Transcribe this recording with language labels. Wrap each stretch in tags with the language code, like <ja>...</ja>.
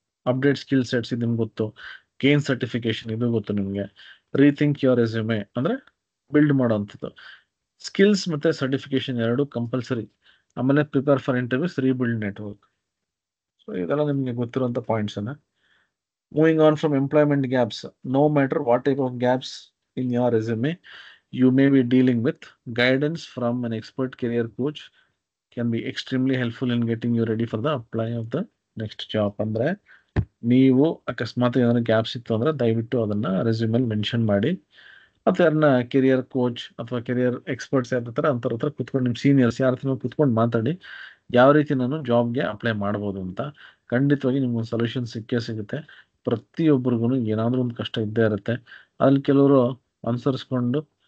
<kn>Update skill sets ಇದು ನಿಮ್ಗೆ ಗೊತ್ತು, ಗೇನ್ ಸರ್ಟಿಫಿಕೇಶನ್ ಇದು ಗೊತ್ತು ನಿಮಗೆ. ರೀಥಿಂಕ್ ಯುವರ್ ರೆಸ್ಯೂಮೆ ಅಂದ್ರೆ ಬಿಲ್ಡ್ ಮಾಡೋವಂಥದ್ದು. ಸ್ಕಿಲ್ಸ್ ಮತ್ತೆ ಸರ್ಟಿಫಿಕೇಶನ್ ಎರಡು ಕಂಪಲ್ಸರಿ. ಆಮೇಲೆ</kn> <en>Prepare for interviews, rebuild network.</en> <kn>So ಇದೆಲ್ಲ ನಿಮಗೆ ಗೊತ್ತಿರುವಂಥ ಪಾಯಿಂಟ್ಸ್ ಅನ್ನ.</kn> <en>Moving on from employment gaps. No matter what type of gaps in your resume you may be dealing with, guidance from an expert career coach can be extremely helpful in getting you ready for the apply of the next job.</en> <kn>ಅಂದ್ರೆ ನೀವು ಅಕಸ್ಮಾತ್ ಏನಾದ್ರು gaps ಇತ್ತು ಅಂದ್ರೆ ದಯವಿಟ್ಟು ಅದನ್ನ ರೆಸ್ಯೂಮಲ್ಲಿ mention ಮಾಡಿ, ಅಥವಾ ಯಾರನ್ನ ಕೆರಿಯರ್ ಕೋಚ್ ಅಥವಾ ಕೆರಿಯರ್ ಎಕ್ಸ್ಪರ್ಟ್ಸ್ ಯಾರ ಅಂಥವ್ರ ಹತ್ರ ಕುತ್ಕೊಂಡು, ನಿಮ್ಮ ಸೀನಿಯರ್ಸ್ ಯಾರ ಹತ್ರ ಕುತ್ಕೊಂಡು ಮಾತಾಡಿ ಯಾವ ರೀತಿ ನಾನು ಜಾಬ್ಗೆ ಅಪ್ಲೈ ಮಾಡ್ಬೋದು ಅಂತ. ಖಂಡಿತವಾಗಿ ನಿಮ್ಗೊಂದು ಸೊಲ್ಯೂಷನ್ ಸಿಕ್ಕೇ ಸಿಗುತ್ತೆ. ಪ್ರತಿಯೊಬ್ಬರಿಗೂ ಏನಾದರೂ ಒಂದು ಕಷ್ಟ ಇದ್ದೇ ಇರುತ್ತೆ. ಅಲ್ಲಿ ಕೆಲವರು ಅನುಸರಿಸ್ಕೊಂಡು</kn>